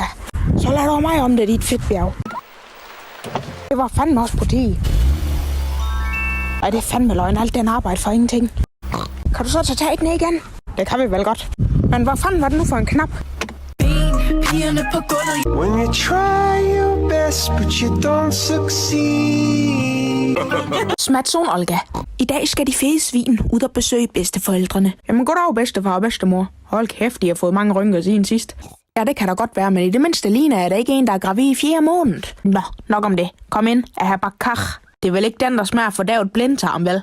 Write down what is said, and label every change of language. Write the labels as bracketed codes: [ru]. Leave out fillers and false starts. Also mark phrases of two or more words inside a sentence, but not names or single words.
[da] Så lad dog mig om det, dit fedtbjerg. Det var fandme også på 10. Ej, det er fandme løgn, alt den arbejde for ingenting. Kan du så tage den igen? Det kan vi vel godt. Men hvad fanden var det nu for en knap? Pigerne på gulvet. [en] When you try your best, but you don't succeed. [da] Smatson Olga. I dag skal de fede svin ud og besøge bedsteforældrene. Jamen goddag, bedstefar og bedstemor. Hold kæft, de har fået mange rynker siden sidst. Ja, det kan da godt være, men i det mindste ligner er der ikke en, der er gravid i 4 måned. Nå, nok om det. Kom ind, jeg har bare kach. Det er vel ikke den, der smager for davet blindtarm, vel?